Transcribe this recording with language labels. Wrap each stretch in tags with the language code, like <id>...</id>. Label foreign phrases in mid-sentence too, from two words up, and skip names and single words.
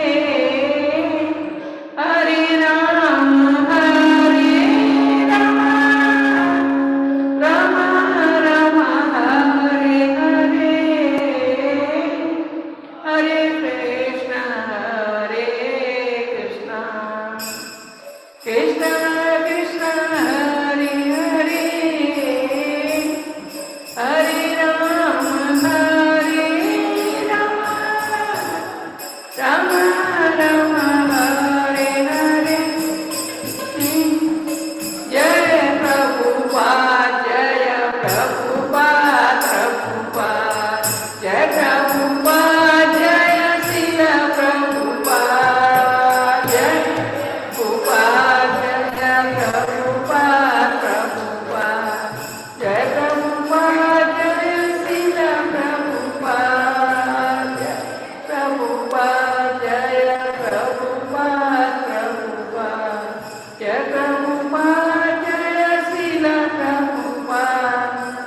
<sa>Hare Rama Rama Rama Hare Hare Hare Krishna Krishna Krishna Krishna Hare Hare Hare Rama Rama Rama Hare Hare Jai Prabhupada Prabhupada Jai Prabhupada Jai Srila Prabhupada Jai Prabhupada Jai Prabhupada Jai Prabhupada Jai Srila Prabhupada Prabhupada Jai Prabhupada Jai Prabhupada Jai Srila Prabhupada</sa>